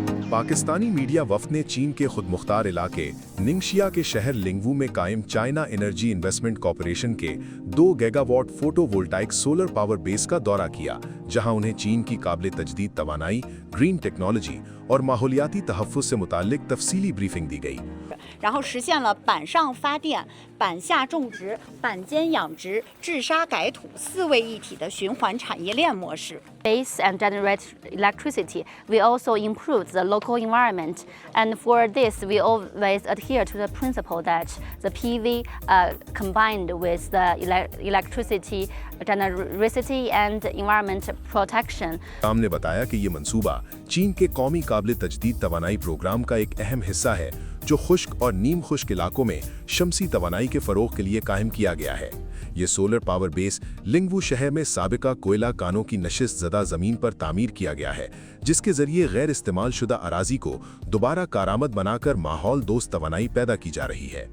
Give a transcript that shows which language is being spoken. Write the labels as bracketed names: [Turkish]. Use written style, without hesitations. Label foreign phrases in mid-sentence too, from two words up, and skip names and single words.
[Hindi] पाकिस्तानी मीडिया वफ्द ने चीन के खुद मुख्तार इलाके निंगशिया के शहर लिंगवू में कायम चाइना एनर्जी इन्वेस्टमेंट कॉरपोरेशन के 2 [English] gigawatt photovoltaic solar power base [Hindi] का दौरा किया, जहां उन्हें चीन की काबिल तजदीद तवानाई, [English] green technology [Hindi] और माहौलियाती तहफ़्फ़ुज़ से मुताल्लिक तफसीली ब्रीफिंग दी गई। [Chinese] 然后实现了板上发电、板下种植、板间养殖、治沙改土4位一体的循环产业链模式。 [English] base and generate electricity. We also improve the local environment, and for this we always adhere to the principle that the PV combined with the electricity generosity and environment protection. [Hindi] काम ने बताया कि ये मंसूबा चीन के कौमी काबिल तजदीद तवानाई प्रोग्राम का एक अहम हिस्सा है, जो खुश्क और नीम खुश्क इलाकों में शमसी तवानाई के फरोग के लिए कायम किया गया है। ये [English] solar power base [Hindi] लिंगवू शहर में साबिका कोयला कानों की नशिस्त ज़दा ज़मीन पर तामीर किया गया है, जिसके ज़रिए गैर इस्तेमाल शुदा अराजी को दोबारा कारामद बनाकर माहौल दोस्त तवानाई पैदा की जा रही है।